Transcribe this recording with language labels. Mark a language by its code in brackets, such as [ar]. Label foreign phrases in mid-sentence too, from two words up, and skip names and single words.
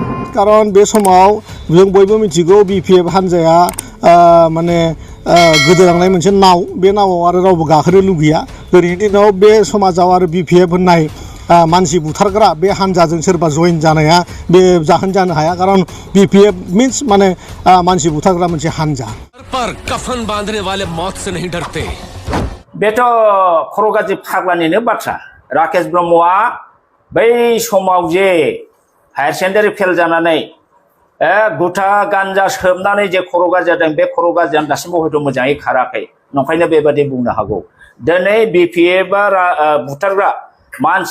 [brx] कारण बे समाव जों बयबो मिथिगौ BPF हानजाया माने गोदोलांनाय मोनसे नाव बे नावाव आरो रावबो गाखोनो लुगैया दिनैनि दिनाव बे समाजाव आरो BPF होननाय मानसि बुथारग्रा बे हानजाजों सोरबा जइन जानाया बे जाहोन जानो हाया कारण BPF मीन्स माने मानसि बुथारग्रा मोनसे हानजा [hi] पर कफन बांधने वाले मौत से नहीं डरते [brx] बेथ' खर'गाज्रि फाग्लानिनो बाथ्रा राकेश ब्रह्मआ बै समाव जे हायार [en] secondary fail [brx] जानानै गुथा गान्जा सोबनानै जे खर'गाज्रि जादों बे खर'गाज्रियानो दासिमबो हयथ' मोजाङै खाराखै नंखायनो बेबादि बुंनो हागौ दिनै BPF बुथारग्रा मानसि